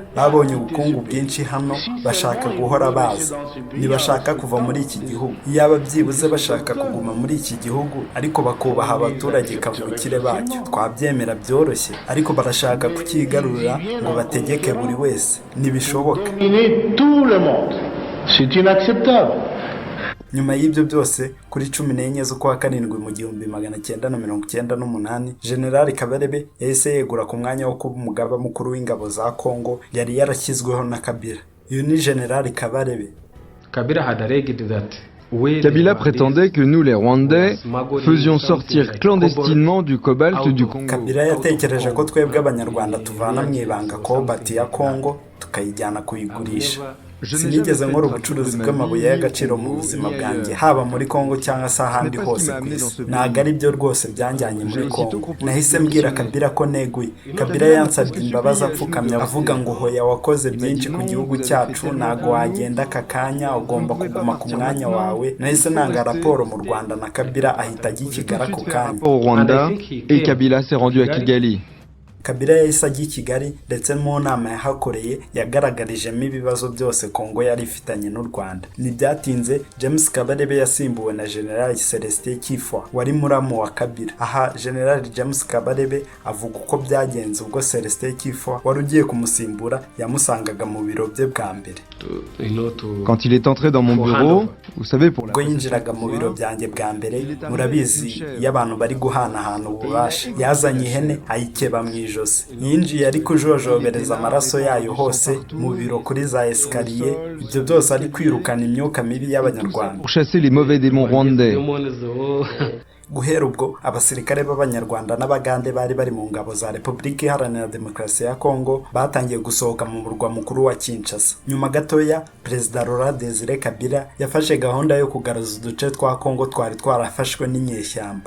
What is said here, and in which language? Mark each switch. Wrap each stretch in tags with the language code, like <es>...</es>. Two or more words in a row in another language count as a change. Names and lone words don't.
<rw>Babonye ubukungu bwinshi hano, bashaka guhora baza. Ntibashaka kuva muri iki gihugu. Iyaba byibuze bashaka kuguma muri iki gihugu ariko bakubaha abaturage kavukire bacyo, twabyemera byoroshye, ariko barashaka kukigarurira ngo bategeke buri wese. Ntibishoboka.</rw> <fr>C'est inacceptable.</fr> <rw>Nyuma y'ibyo byose kuri 14 z'ukwa karindwi mu 1998 General Kabarebe yahise yegura ku mwanya wo kuba umugaba mukuru w'ingabo za Congo yari yarashyizweho na Kabila. Uyu ni General Kabarebe.</rw> <en>Kabila had alleged that</en> <fr>Kabila prétendait que nous les Rwandais faisions sortir clandestinement du cobalt du Congo.</fr> <rw>Kabila yatekereje ko twebwe abanyarwanda tuvana mu ibanga cobalt ya Congo tukayijyana kuyigurisha. Sinigeze nkora ubucuruzi bw'amabuye y'agaciro mu buzima bwanjye haba muri Congo cyangwa se ahandi hose ku isi. Ntabwo ari byo rwose byanjyanye muri Congo. Nahise mbwira Kabila ko neguye. Kabila yansabye imbabazi apfukamye avuga ngo hoya wakoze byinshi ku gihugu cyacu, ntago wagenda aka kanya, ugomba kuguma ku mwanya wawe. Nahise nanga raporo mu Rwanda na Kabila ahita ajya i Kigali ako kanya.</rw> <fr>Au Rwanda et Kabila s'est rendu à Kigali.</fr> <rw>Kabila yahise ajya i Kigali ndetse mu nama yahakoreye yagaragarijemo ibibazo byose Congo yari ifitanye n'u Rwanda. Ntibyatinze James Kabarebe yasimbuwe na General Celestin Kifwa wari muramu wa Kabila. Aha General James Kabarebe avuga uko byagenze ubwo Celestin Kifwa wari ugiye kumusimbura yamusangaga mu biro bye bwa mbere.</rw> <fr>Quand il est entré dans mon bureau, vous savez pour</fr> <rw>ubwo yinjiraga mu biro byanjye bwa mbere, murabizi iyo abantu bari guhanahana ububasha, yazanye ihene ayikeba mu ijosi. Yinjiye ari kujojobereza amaraso yayo hose mu biro kuri za escalier. Ibyo byose ari kwirukana imyuka mibi y'abanyarwanda.</rw> <fr>pour chasser les mauvais démons rwandais.</fr> <rw>Guhera ubwo abasirikare b'abanyarwanda n'abagande bari mu ngabo za Repubulika Iharanira Demokarasi ya Congo batangiye gusohoka mu murwa mukuru wa Kinshasa. Nyuma gatoya Perezida Laurent Désiré Kabila yafashe gahunda yo kugaruza uduce twa Congo twari twarafashwe n'inyeshyamba.</rw>